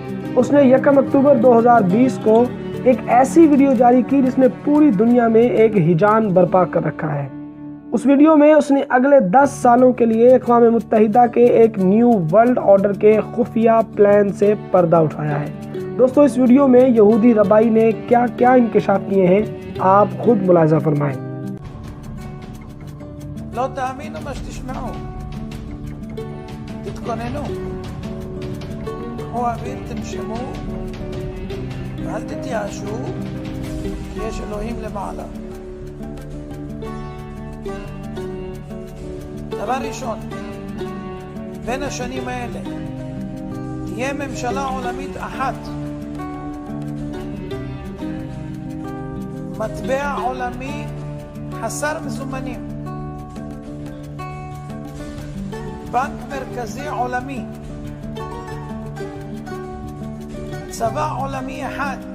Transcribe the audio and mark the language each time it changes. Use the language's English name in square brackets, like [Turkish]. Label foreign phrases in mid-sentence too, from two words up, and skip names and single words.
[Urdu] اس نے 1 اکتوبر 2020 کو ایک ایسی ویڈیو جاری کی جس نے پوری دنیا میں ایک ہیجان برپا کر رکھا ہے۔ اس ویڈیو میں اس نے اگلے 10 سالوں کے لیے اقوام متحدہ کے ایک [English] New World Order [Urdu] کے خفیہ پلان سے پردہ اٹھایا ہے۔ دوستو، اس ویڈیو میں یہودی ربائی نے کیا کیا انکشاف کیے ہیں آپ خود ملاحظہ فرمائیں۔ [Hebrew] לא תאמינו מה שתשמעו, תתכוננו, קחו אוויר, תנשמו ואל תתייאשו, כי יש אלוהים למעלה. דבר ראשון, בין השנים האלה תהיה ממשלה עולמית אחת מטבע עולמי חסר מזומנים, בנק מרכזי עולמי, צבא עולמי אחד,